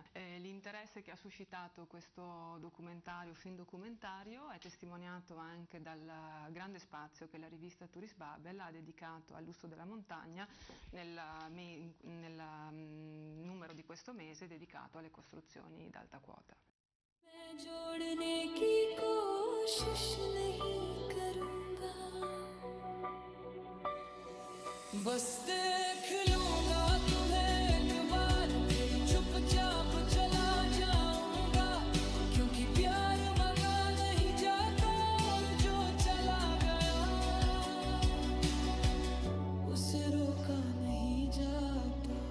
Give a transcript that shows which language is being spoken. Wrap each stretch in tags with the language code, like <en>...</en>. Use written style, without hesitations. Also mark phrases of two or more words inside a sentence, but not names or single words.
<it>L'interesse che ha suscitato questo film documentario è testimoniato anche dal grande spazio che la rivista Tourist Bubble ha dedicato al lusso della montagna nel numero di questo mese dedicato alle costruzioni d'alta quota.</it> <hi>मैं जोड़ने की कोशिश नहीं करूँगा, बस देख लूंगा तुम्हें एक बार, फिर चुपचाप चला जाऊंगा, क्योंकि प्यार मंगा नहीं जाता और जो चला गया उसे रोका नहीं जाता।</hi>